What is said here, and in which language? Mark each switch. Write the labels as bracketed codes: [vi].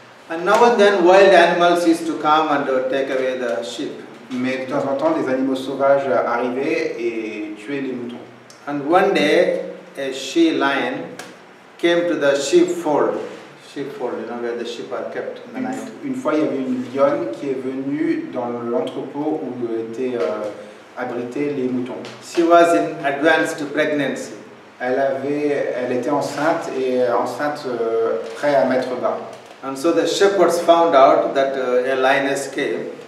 [en] And now and then wild animals used to come and take away the sheep. [fr] Mais de temps en temps, des animaux sauvages arrivaient et tuaient les moutons. [en] And one day a she-lion came to the sheepfold, where the sheep are kept in the night. [fr] Une fois, il y avait une lionne qui est venue dans l'entrepôt où étaient abrités les moutons. [en] She was in advanced pregnancy. [fr] Elle était enceinte et prête à mettre bas. [en] And so the shepherds found out that a lioness came.